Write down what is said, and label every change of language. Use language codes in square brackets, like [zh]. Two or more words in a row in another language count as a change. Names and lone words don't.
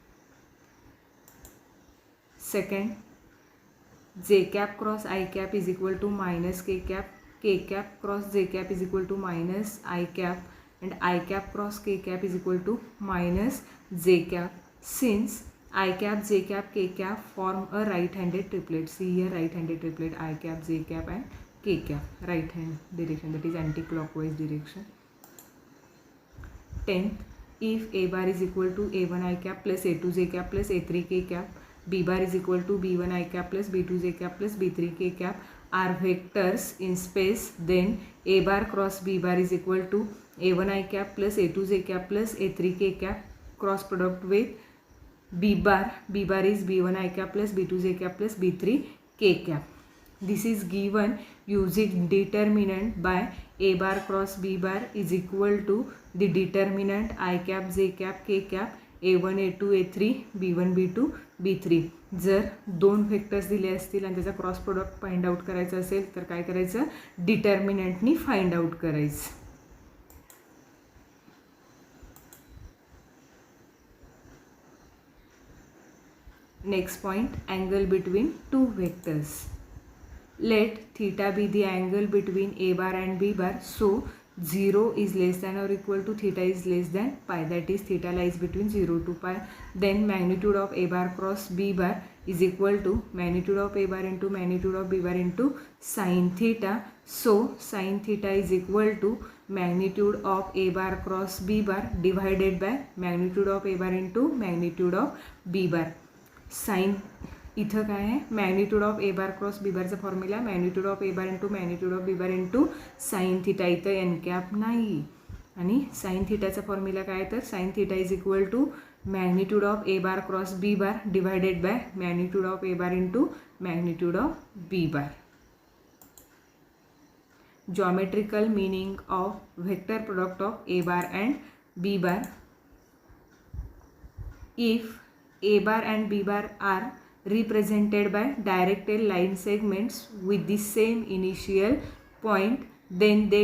[en] Second, j cap cross I cap is equal to minus k cap, k cap cross j cap is equal to minus I cap, and I cap cross k cap is equal to minus j cap. Since I cap, j cap, k cap form a right-handed triplet, see here right-handed triplet I cap, j cap and k cap, right hand direction, that is anti-clockwise direction. 10th, if A bar is equal to A1 I cap plus A2 j cap plus A3 k cap, B bar is equal to B1 I cap plus B2 j cap plus B3 k cap are vectors in space, then A bar cross B bar is equal to A1 I cap plus A2 j cap plus A3 k cap cross product with B bar. B bar is B1 I cap plus B2 j cap plus B3 k cap. This is given using determinant by A bar cross B bar is equal to the determinant I cap, j cap, k cap A1, A2, A3, B1, B2, B3. [mr] जर दोन व्हेक्टर्स दिले असतील आणि त्याचा [en] cross product find out [mr] करायचा असेल तर काय करायचं, डिटर्मिनंटनी [en] find out [mr] करायचं. [en] Next point, angle between two vectors. Let theta be the angle between A bar and B bar, so 0 is less than or equal to theta is less than pi, that is theta lies between 0 to pi. Then magnitude of A bar cross B bar is equal to magnitude of A bar into magnitude of B bar into sin theta. So sin theta is equal to magnitude of A bar cross B bar divided by magnitude of A bar into magnitude of B bar. Sin [mr] इथं काय आहे, [en] magnitude of A bar cross B barचा formula magnitude of A bar into magnitude of B bar into sine theta. इथं N cap [mr] नाही आणि [en] sine thetaचा formula [mr] काय, तर [en] sine theta is equal to magnitude of A bar cross B bar divided by magnitude of A bar into magnitude of B bar. Geometrical meaning of vector product of A bar and B bar. If A bar and B bar are represented by directed line segments with the same initial point, then they